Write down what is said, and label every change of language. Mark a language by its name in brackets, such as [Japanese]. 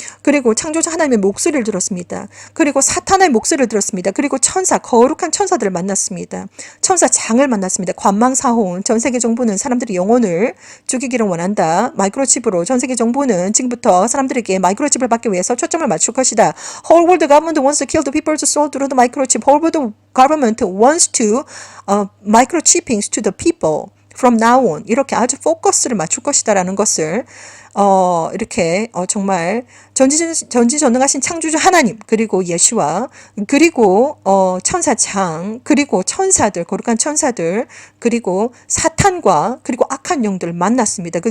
[Korean] 그리고 창조자 하나님의 목소리를 들었습니다. 그리고 사탄의 목소리를 들었습니다. 그리고 천사, 거룩한 천사들을 만났습니다. 천사장을 만났습니다. 관망사혼, 전세계 정부는 사람들이 영혼을 죽이기를 원한다. 마이크로칩으로 전세계 정부는 지금부터 사람들에게 마이크로칩을 받기 위해서 초점을 맞출 것이다. [English] Whole world government wants to kill the people's soul through the microchip. Whole world government wants to microchipping to the people. From now on [Korean] 이렇게 아주 포커스를 맞출 것이다라는 것을 이렇게 정말 전지전능하신 창조주 하나님, 그리고 예수와, 그리고 천사장, 그리고 천사들, 거룩한 천사들, 그리고 사탄과, 그리고 악한 영들을 만났습니다.